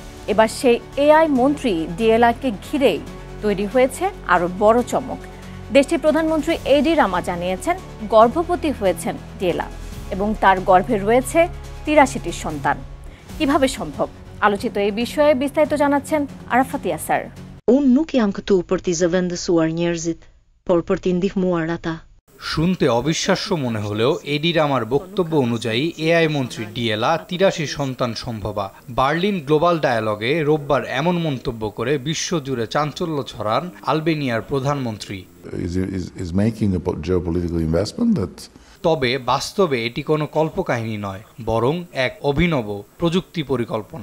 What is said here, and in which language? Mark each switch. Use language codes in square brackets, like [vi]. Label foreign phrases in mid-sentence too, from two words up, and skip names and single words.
[bn] এবার সেই এআই মন্ত্রী ডিএলআরকে ঘিরেই তৈরি হয়েছে আরও বড় চমক। দেশটির প্রধানমন্ত্রী এডি রামা জানিয়েছেন গর্ভবতী হয়েছেন ডিয়েলা এবং তার গর্ভে রয়েছে 83টি সন্তান। কিভাবে সম্ভব? আলোচিত এই বিষয়ে বিস্তারিত জানাচ্ছেন আরাফাত ইয়াসার। [sq] Unë nuk jam këtu për t'i zëvendësuar njerëzit, por për t'i ndihmuar ata. [bn] শুনতে অবিশ্বাস্য মনে হলেও এডি রামার বক্তব্য অনুযায়ী এআই মন্ত্রী ডিয়েলা 83 সন্তান সম্ভবা। বার্লিন গ্লোবাল ডায়ালগে রোববার এমন মন্তব্য করে বিশ্বজুড়ে চাঞ্চল্য ছড়ান আলবেনিয়ার প্রধানমন্ত্রী। তবে বাস্তবে এটি কোনো কল্পকাহিনী নয়, বরং এক অভিনব প্রযুক্তি পরিকল্পনা।